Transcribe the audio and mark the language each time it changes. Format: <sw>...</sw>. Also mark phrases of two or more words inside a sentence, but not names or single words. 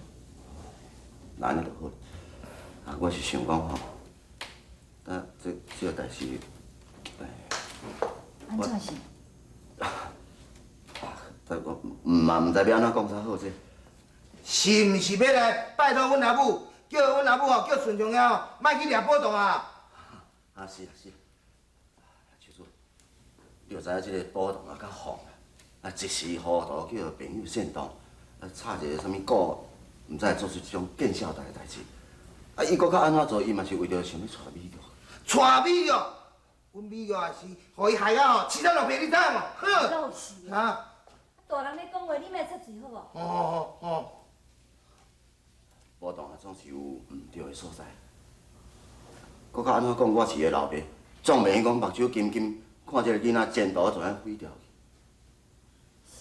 <nan>那安尼就好。啊，我是想讲吼，这个代志，安怎是？但我嘛唔知要安怎讲才好这。是毋是要来拜托阮阿母，叫阮阿母哦，叫顺昌遐哦，莫去掠宝洞啊！啊是啊是。小孙，你就知影这个宝洞啊较放啊，一时糊涂叫朋友煽动，啊插一个什么股，唔知做出这种见笑大的代志。啊，伊搁较安怎做，伊嘛是为着想要娶美玉。娶美玉，阮美玉也是，互伊害啊哦，饲咱落病，你知无？哼！老是。啊！大人咧讲话，你莫插嘴好无？哦。宝洞啊，总是有毋对的所在。搁较安怎讲，我是个老爸，总袂用讲目睭金金，看这个囡仔前途就安毁掉去。</nan>